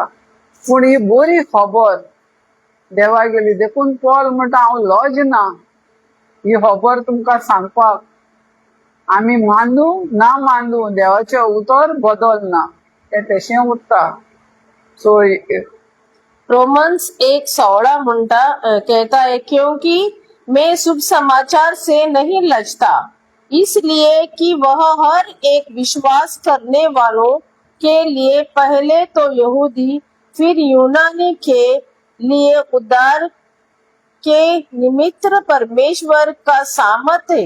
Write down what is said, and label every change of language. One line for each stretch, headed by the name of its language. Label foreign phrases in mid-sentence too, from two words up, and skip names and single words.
Konkani: पूण ही बरी खबर देवा गेली. देखून पॉल म्हणटा हांव लॉज ना ही खबर तुमकां सांगपाक. आमी मानू ना मानू देवाचें उतर बदलना, ते तशें उरता. सो
Hindi: रोमन्स 1:16 कहता है, क्योंकि मैं शुभ समाचार से नहीं लजता, इसलिए कि वह हर एक विश्वास करने वालों के लिए पहले तो यहूदी फिर यूनानी के लिए उद्धार के निमित्त परमेश्वर का सामर्थ है।